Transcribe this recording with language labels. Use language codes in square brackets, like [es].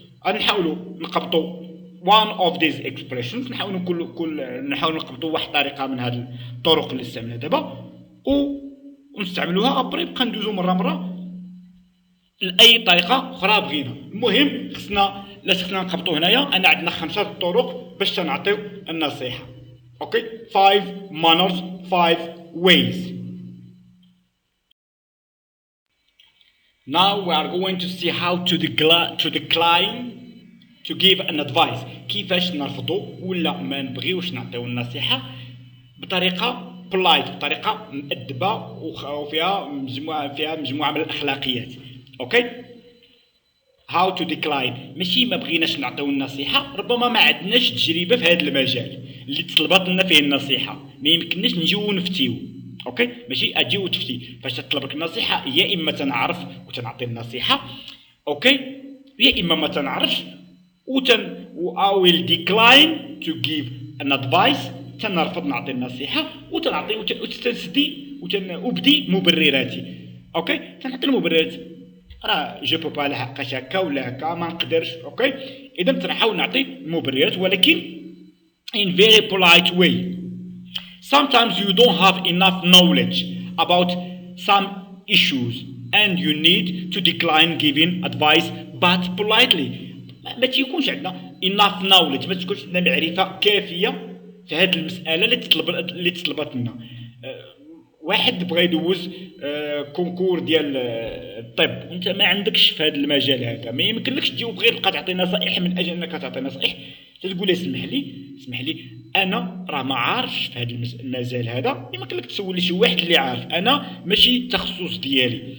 [ar] غادي نحاولوا نقبطوا [en] one of these expressions [ar] نحاولوا نحاولوا نقبطوا واحد طريقة من هاد الطرق اللي استعملنا دابا ونستعملوها ابري بقى ندوزو مرة لأي طريقة أخرى بغينا. المهم خصنا نقبطوا هنايا أنا عندنا 5 طرق باش تنعطيو النصيحة. [en] Okay 5 manners 5 ways. Now we are going to see how to decline to give an advice. [ar] كيفاش نرفضوا ولا ما نبغيوش نعطيو النصيحة بطريقة polite بطريقة مؤدبة وفيها مجموعة من الأخلاقيات. اوكي [en] how to decline [ar] ماشي ما بغيناش نعطيو النصيحة ربما ما عندناش تجربة في هذا المجال اللي طلبت لنا فيه النصيحة ما يمكنناش نجيو نفتيو. اوكي ماشي اجي وتفتي فاش تطلبك النصيحة يا اما تنعرف وتنعطي النصيحة اوكي يا اما ما تنعرفش [en] I will decline to give an advice [ar] تنرفض نعطي النصيحة وتنعطي وتستسدي وبدي مبرراتي. اوكي تنعطي المبررات راه جو بو با لحقاش هكا ولا هكا ما نقدرش. اوكي اذا تنحاول نعطي المبررات ولكن [en] in very polite way. Sometimes you don't have enough knowledge about some issues and you need to decline giving advice but politely. [ar] ما تيكونش عندنا [en] enough knowledge [ar] ما تكونش عندنا معرفة كافية في هذه المسألة اللي تطلبت لنا. واحد بغى يدوز كونكور ديال الطب وانت ما عندكش في هذا المجال هذا ما يمكنلكش تجي وبغير تبقى تعطي نصائح من اجل انك تعطي نصائح تقول اسمح لي انا راه ما عارفش في هذا المجال هذا يمكن لك تسول شي واحد اللي عارف انا ماشي التخصص ديالي.